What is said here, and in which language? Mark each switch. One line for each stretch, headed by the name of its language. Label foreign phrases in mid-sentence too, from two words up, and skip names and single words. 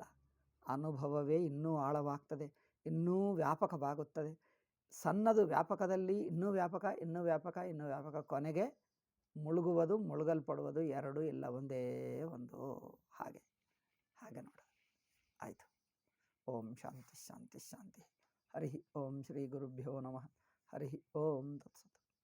Kannada: ಅನುಭವವೇ ಇನ್ನೂ ಆಳವಾಗ್ತದೆ, ಇನ್ನೂ ವ್ಯಾಪಕವಾಗುತ್ತದೆ. ಸಣ್ಣದು ವ್ಯಾಪಕದಲ್ಲಿ ಇನ್ನೂ ವ್ಯಾಪಕ, ಇನ್ನೂ ವ್ಯಾಪಕ, ಇನ್ನೂ ವ್ಯಾಪಕ, ಕೊನೆಗೆ ಮುಳುಗುವುದು ಮುಳುಗಲ್ಪಡುವುದು ಎರಡೂ ಇಲ್ಲ, ಒಂದೇ ಒಂದು. ಹಾಗೆ ನೋಡ. ಆಯಿತು.
Sanskrit: ಓಂ ಶಾಂತಿ ಶಾಂತಿ ಶಾಂತಿ. ಹರಿ ಓಂ ಶ್ರೀ ಗುರುಭ್ಯೋ ನಮಃ. ಹರಿ ಓಂ ತತ್ಸತ್.